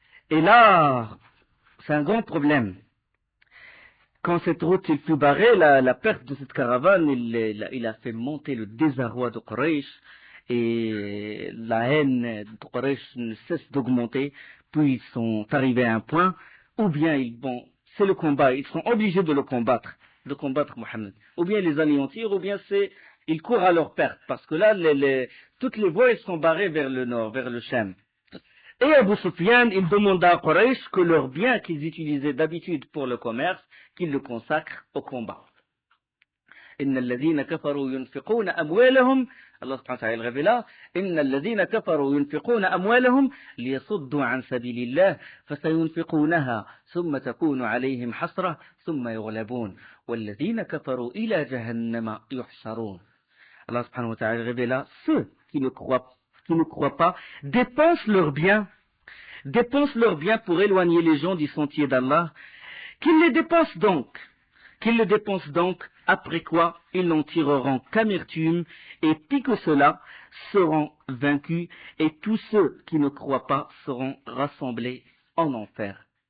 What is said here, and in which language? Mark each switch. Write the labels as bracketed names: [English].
[French] Et là, c'est un grand problème. Quand cette route il fut barrée, la perte de cette caravane, il a fait monter le désarroi de Quraysh, et la haine de Quraysh ne cesse d'augmenter, puis ils sont arrivés à un point, ou bien c'est le combat, ils sont obligés de combattre Mohammed, ou bien les anéantir, ou bien ils courent à leur perte, parce que là, toutes les voies, elles sont barrées vers le nord, vers le Sham. Et Abu Sufyan, il demanda à Quraysh que leurs biens qu'ils utilisaient d'habitude pour le commerce, qu'ils le consacrent au combat. [Arabic] إن الذين كفروا ينفقون أموالهم الله سبحانه وتعالى [French] révéla [Arabic] إن الذين كفروا ينفقون أموالهم ليصدوا عن سبيل الله فسينفقونها ثم تكون عليهم حسرة ثم يغلبون والذين كفروا إلى جهنم يحشرون. [French] Allah subhanahu wa ta'ala révéla ceux qui ne croient pas dépensent leurs biens pour éloigner les gens du sentier d'Allah, qu'ils les dépensent donc, après quoi ils n'en tireront qu'amertume, et pis que cela, seront vaincus, et tous ceux qui ne croient pas seront rassemblés en enfer.